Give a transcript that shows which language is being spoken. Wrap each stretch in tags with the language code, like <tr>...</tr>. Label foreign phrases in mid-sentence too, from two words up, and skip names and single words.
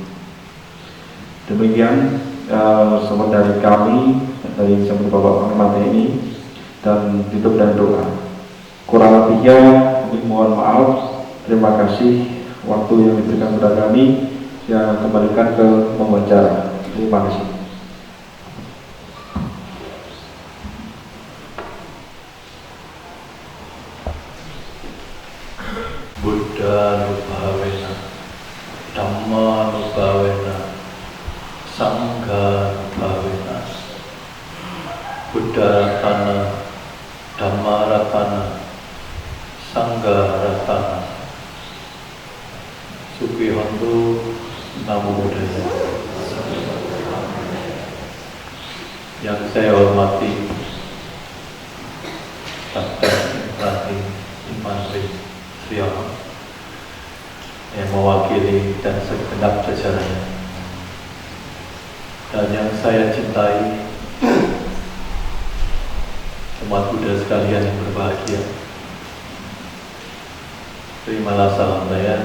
<id>Demikian sama dari kami, dari sama Bapak Panglima ini, dan tutup dan doa. Kurang lebihnya mohon maaf. Terima kasih waktu yang diberikan kepada kami. Saya kembalikan ke pembicara. Terima kasih.</id> <pi>Buddha nubhavena, Dhamma nubhavena, Sangha nubhavena. Buddha ratana, Dhamma ratana, Sangha ratana. Sukihantu. Namo Buddhaya.</pi> <id>Yang saya hormati Kapten Infantri Suyono yang mewakili dan segenap jajarannya, dan yang saya cintai umat Buddha sekalian yang berbahagia, terimalah salam saya.</id>